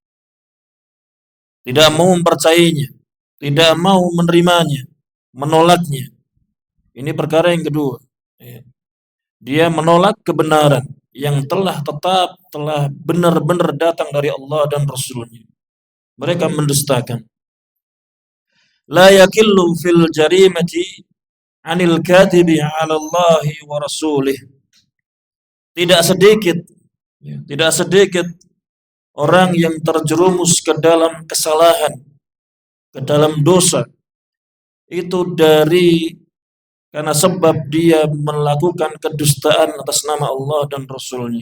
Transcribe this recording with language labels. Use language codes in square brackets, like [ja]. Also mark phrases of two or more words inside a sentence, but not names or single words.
[id] Tidak mau mempercayainya, tidak mau menerimanya, menolaknya. Ini perkara yang kedua. Dia menolak kebenaran yang telah tetap, telah benar-benar datang dari Allah dan Rasulnya. Mereka mendustakan. [ar] لا يقلّ في الجريمة عن الكذب على الله ورسوله. [id] Tidak sedikit orang yang terjerumus ke dalam kesalahan, ke dalam dosa, itu karena sebab dia melakukan kedustaan atas nama Allah dan Rasulnya.